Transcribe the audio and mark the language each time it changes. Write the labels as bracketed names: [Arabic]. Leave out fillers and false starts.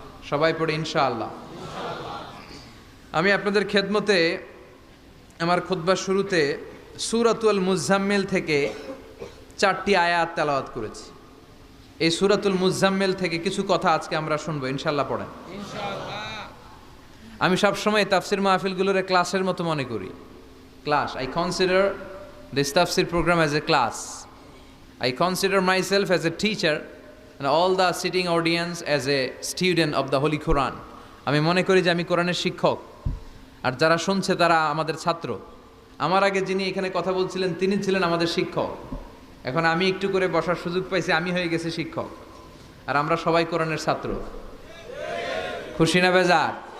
[Bangla] সবাই পড়ে ইনশাআল্লাহ। আমি আপনাদের খেদমতে আমার খুতবার শুরুতে সূরাতুল মুজাম্মিল থেকে 4টি আয়াত তেলাওয়াত করেছি। এই সূরাতুল মুজাম্মিল থেকে কিছু কথা আজকে আমরা শুনবো, ইনশাআল্লাহ। পড়েন ইনশাআল্লাহ। আমি সবসময় তাফসির মাহফিলগুলোর ক্লাসের মতো মনে করি। [English] Class, I consider this তাফসির programme as a class. I consider myself as a teacher and all the sitting audience as a student of the Holy Quran. [Bangla] আমি মনে করি যে আমি কোরআনের শিক্ষক, আর যারা শুনছে তারা আমাদের ছাত্র। আমার আগে যিনি এখানে কথা বলছিলেন তিনি ছিলেন আমাদের শিক্ষক। এখন আমি একটু করে বসার সুযোগ পাইছি, আমি হয়ে গেছি শিক্ষক, আর আমরা সবাই কোরআনের ছাত্র। খুশি না বেজার?